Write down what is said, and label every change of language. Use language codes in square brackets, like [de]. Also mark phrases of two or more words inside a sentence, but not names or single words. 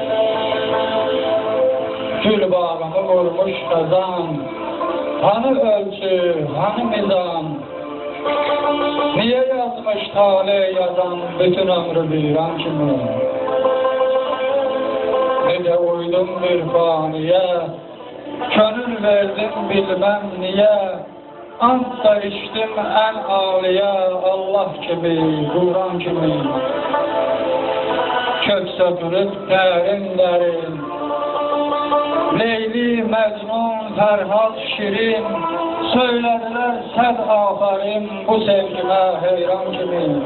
[az] Gül bağımı vurmuş qazan, hanı ölçü, hanı mizan, niye yazmış tale yazan bütün ömrü viran kimi. Necə uydum bir faniye, könül verdim bilmem niye, ant da içtim en aliye, Allah gibi, Quran kimi. [tr] Kök sökülüp derin derin, Leyli, Mecnun, Ferhat, Şirin, söylediler sen aferin bu sevgime heyran kimi.